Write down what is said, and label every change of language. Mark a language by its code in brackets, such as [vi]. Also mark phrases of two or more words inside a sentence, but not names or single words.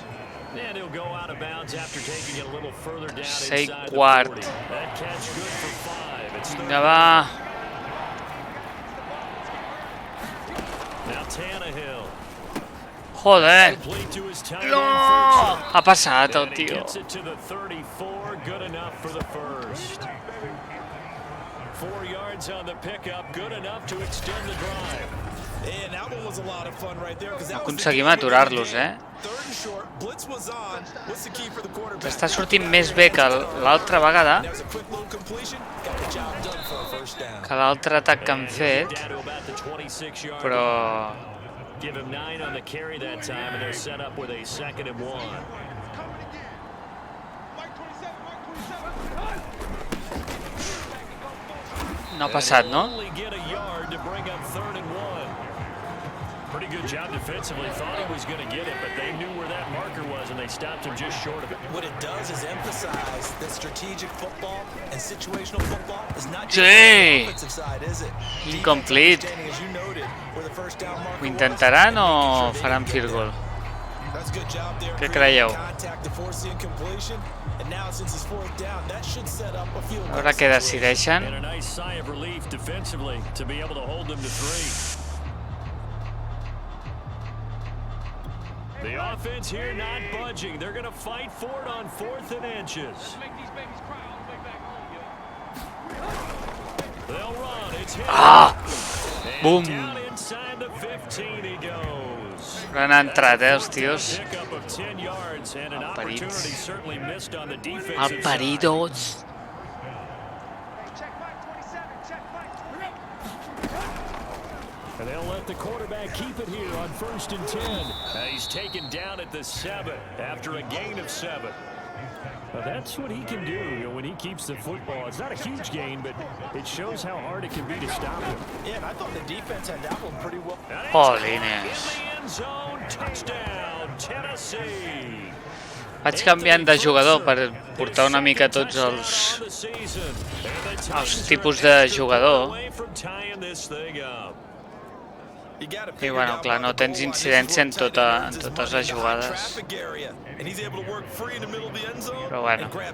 [en] And he'll go out of bounds after taking it a little further down Sei inside the quart. 40. That catch good for 5. It's [ca] Vinga, va. [en] now Tannehill. [es] Joder. [en] Complete to his tight end [ca] No! [en] first. [ca] Ha passat el [en] And he [ca] tio. [en] gets it to the 34. Good enough for the first. 4 yards on the pickup. Good enough to extend the drive. And that one was a lot of fun right there, because that was the [ca] Aconseguim [en] game of the [ca] aturar-los, [en] game. Third and short, blitz was on. What's the key for the quarterback? [ca] Està sortint més bé que l'altra vegada, [en] There's a quick little completion. Got the job done for a first down. [ca] que l'altre atac que han fet, [en] Down to about the 26-yard [ca] però [en] Give him 9 on the carry that time, and they're set up with a 2nd and 1. [ca] no ha passat, no? [en] Only get a yard to bring up 3rd and 1. Pretty good job defensively. Thought he was going to get it, but they knew where that marker was, and they stopped him just short of it. What it does is emphasize that strategic football and situational football is not just [ca] Sí. [en] the offensive side, is it? Incomplete. Defense understanding, as you noted, where the first down marker [ca] Ho [en] was, [ca] intentaran [en] and [ca] o [en] making sure [ca] faran [en] they field didn't goal? get it. That's a good job there. [ca] Què [en] creating [ca] creieu? [en] Contact to force the incompletion. And now, since it's 4th down, that should set up a field [ca] A [en] goal [ca] veure què [en] situation. [ca] decideixen. [en] And a nice sigh of relief defensively to be able to hold them to 3. The offense here not budging. They're going to fight for it on 4th and inches. They'll run. It's hit. And Boom. down inside the 15 he goes. [ca] Però han entrat, els tios. [en] Pickup of 10 yards and an [ca] Parits. [en] opportunity certainly missed on the defensive side. Aparidos. And they'll let the quarterback keep it here on 1st and 10. He's taken down at the 7 after a gain of 7. Now that's what he can do, when he keeps the football. It's not a huge gain, but it shows how hard it can be to stop him. Yeah, and I thought the defense had that one pretty well. And it's [es] Jolines. [en] in the end zone, touchdown, Tennessee. [ca] Vaig canviant de jugador per portar una mica tots els tipus de jugador. I bueno, clar, no tens incidència en totes les jugades. Però bueno.